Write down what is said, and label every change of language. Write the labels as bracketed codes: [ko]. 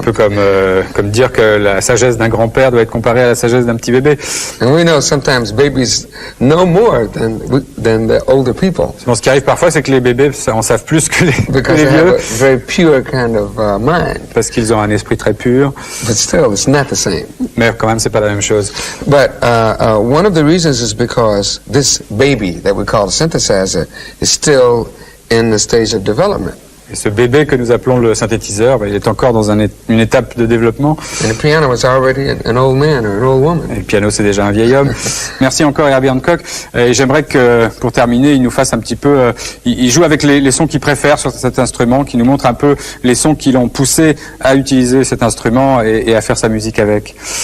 [fr] Un peu comme dire que la sagesse d'un grand-père doit être comparée à la sagesse d'un petit bébé. [en] And we know sometimes babies know more than the older people. [fr] Bon, ce qui arrive parfois, c'est que les bébés en savent plus que les [en] Because they have [fr] vieux, [en] a very pure kind of mind. [fr] parce qu'ils ont un esprit très pur. [en] But still, it's not the same. [fr] Mais quand même, c'est pas la même chose. [en] But one of the reasons is because this baby that we call a synthesizer is still in the stage of development. [fr] Et ce bébé que nous appelons le synthétiseur, il est encore dans une étape de développement. [en] And the piano is already an old man or an old woman. [fr] Et le piano, c'est déjà un vieil homme. Merci encore Herbie Hancock. Et j'aimerais que, pour terminer, il nous fasse un petit peu... il joue avec les sons qu'il préfère sur cet instrument, qui nous montre un peu les sons qui l'ont poussé à utiliser cet instrument et à faire sa musique avec.